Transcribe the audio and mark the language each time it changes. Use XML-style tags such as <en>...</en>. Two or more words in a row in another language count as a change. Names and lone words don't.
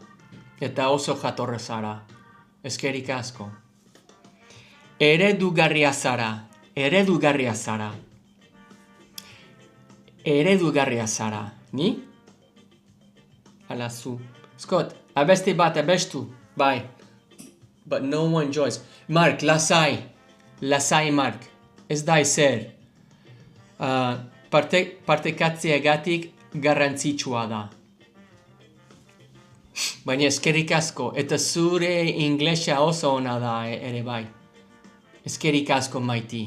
<eu>Eta oso jatorra zara. Eskerrik asko. Eredugarria zara. Ni? Ala zu. Scott, abesti bat abestu.</eu> <en>Bye. But no one joins. Mark,</en> <eu>lasai Mark. Ez da ezer. Partekatzeagatik garrantzitsua da. Baina eskerrik asko, eta zure inglesa oso ona da ere bai. Eskerrik asko maiti.</eu>